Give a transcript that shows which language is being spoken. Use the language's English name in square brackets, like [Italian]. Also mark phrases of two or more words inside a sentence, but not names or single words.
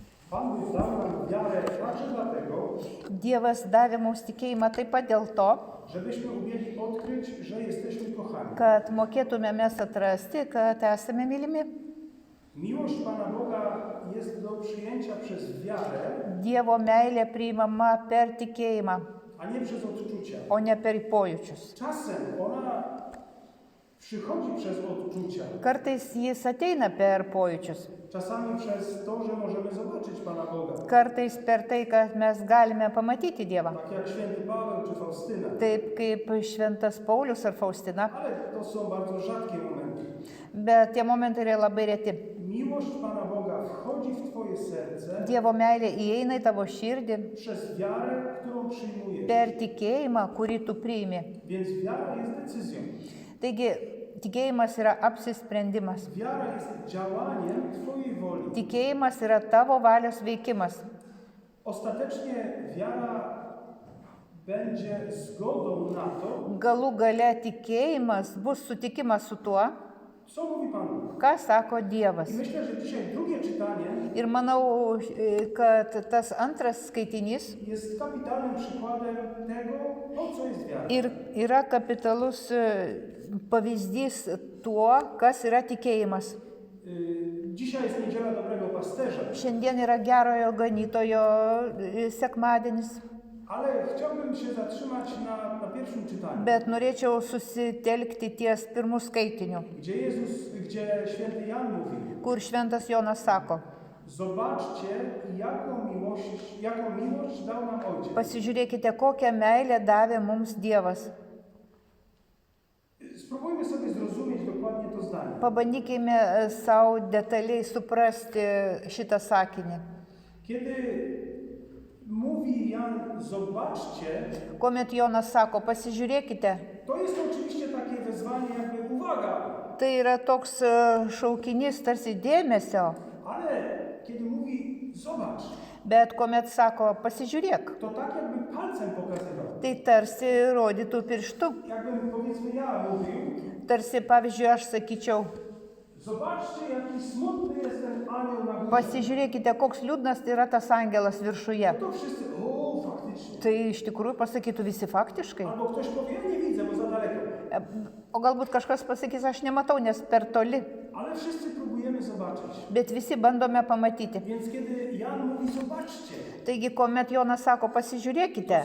[Polish] Pan Bóg dał nam wiarę także dlatego, [Lithuanian] Dievas davė mums tikėjimą taip pat dėl to, [Polish] żebyśmy umieli odkryć, że jesteśmy kochani. [Lithuanian] kad mokėtume mes atrasti, kad esame mylimi. [Polish] Miłość Pana Boga jest do przyjęcia przez wiarę, [Lithuanian] Dievo meilė priimama per tikėjimą, [Polish] a nie przez odczucia. [Lithuanian] o ne per pojūčius. [Polish] Czasem ona przychodzi przez odczucia, [Lithuanian] Kartais jis ateina per pojūčius, [Polish] czasami przez to, że możemy zobaczyć Pana Boga. [Lithuanian] kartais per tai, kad mes galime pamatyti Dievą. [Polish] Tak jak święty Paweł czy Faustyna. [Lithuanian] Taip kaip šventas Paulius ar Faustina, [Polish] Ale to są bardzo rzadkie momenty. [Lithuanian] bet tie momentai yra labai reti. [Polish] Miłość Pana Boga wchodzi w Twoje serce [Lithuanian] Dievo meilė įeina į tavo širdį [Polish] przez wiarę, którą przyjmujesz. [Lithuanian] per tikėjimą, kurį tu priimi. [Polish] Więc wiara jest decyzją. [Lithuanian] Taigi, tikėjimas yra apsisprendimas. [Polish] Wiara jest działaniem Twojej woli. [Lithuanian] Tikėjimas yra tavo valios veikimas. [Polish] Ostatecznie wiara będzie zgodą na to, [Lithuanian] Galų gale tikėjimas bus sutikimas su tuo, [Polish] co mówi Pan Bóg. [Lithuanian] ką sako Dievas. [Polish] I myślę, że dzisiaj drugie czytanie [Lithuanian] Ir manau, kad tas antras skaitinys [Polish] jest kapitalnym przykładem tego, po co jest wiara. [Lithuanian] yra kapitalus pavyzdys tuo, kas yra tikėjimas. [Polish] Dzisiaj jest niedziela dobrego pasterza, [Lithuanian] Šiandien yra gerojo ganytojo sekmadienis, [Polish] ale chciałbym się zatrzymać na pierwszym czytaniu, [Lithuanian] bet norėčiau susitelkti ties pirmų skaitiniu, [Polish] gdzie święty Jan mówi: [Lithuanian] kur šventas Jonas sako, [Polish] zobaczcie, jaką miłość dał nam Ojciec. [Lithuanian] pasižiūrėkite, kokią meilę davė mums Dievas. [Polish] Spróbujmy sobie zrozumieć dokładnie to zdanie. [Lithuanian] Pabandykime savo detaliai suprasti šitą sakinį. [Polish] Kiedy mówi Jan, zobaczcie, [Lithuanian] Kuomet Jonas sako, pasižiūrėkite, [Polish] to jest oczywiście takie wezwanie, jakby uwaga, [Lithuanian] tai yra toks šaukinys tarsi dėmesio, [Polish] ale kiedy mówi zobacz, [Lithuanian] bet kuomet sako, pasižiūrėk, [Polish] to tak jakby palcem pokazywał. [Lithuanian] tai tarsi rodytų pirštu. [Polish] Jakbym powiedzmy ja mówił, [Lithuanian] Tarsi, pavyzdžiui, aš sakyčiau, [Polish] zobaczcie, jaki smutny jest ten anioł na górze. [Lithuanian] pasižiūrėkite, koks liūdnas yra tas angelas viršuje. [Polish] To wszyscy, o, faktycznie. [Lithuanian] Tai iš tikrųjų pasakytų visi faktiškai. [Polish] Albo ktoś powie, ja nie widzę, bo za daleko. [Lithuanian] O galbūt kažkas pasakys, aš nematau, nes per toli. [Polish] Ale wszyscy próbujemy zobaczyć. [Lithuanian] Bet visi bandome pamatyti. [Polish] Więc kiedy Jan mówi, zobaczcie, [Lithuanian] Taigi, kuomet Jonas sako, pasižiūrėkite,